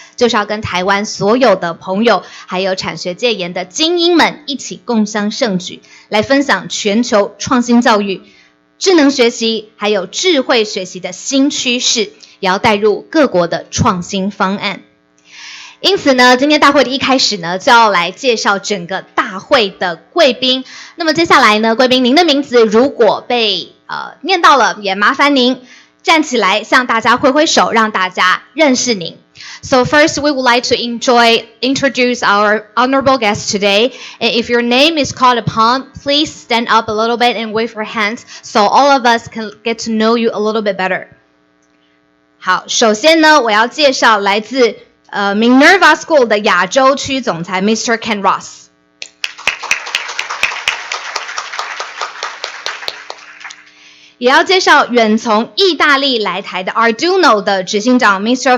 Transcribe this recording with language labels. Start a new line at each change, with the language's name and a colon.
Chinese: 就是要跟台湾所有的朋友还有产学界研的精英们一起共襄盛举，来分享全球创新教育、智能学习还有智慧学习的新趋势，也要带入各国的创新方案。因此呢，今天大会的一开始呢，就要来介绍整个大会的贵宾。那么接下来呢，贵宾您的名字如果被念到了，也麻烦您站起来向大家挥挥手，让大家认识您。
English: So first, we would like to introduce our honorable guests today. And if your name is called upon, please stand up a little bit and wave your hands so all of us can get to know you a little bit better.
Chinese: 好，首先呢，我要介绍来自Minerva School 的亚洲区总裁 Mr. Kenn Ross。也要介绍远从意大利来台的 Arduino 的执行长 Mr.